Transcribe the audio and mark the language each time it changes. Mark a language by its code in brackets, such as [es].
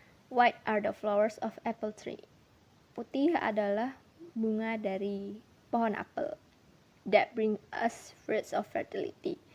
[en] White are the flowers of apple tree. [id] Putih adalah bunga dari pohon apel. [en] That bring us fruits of fertility.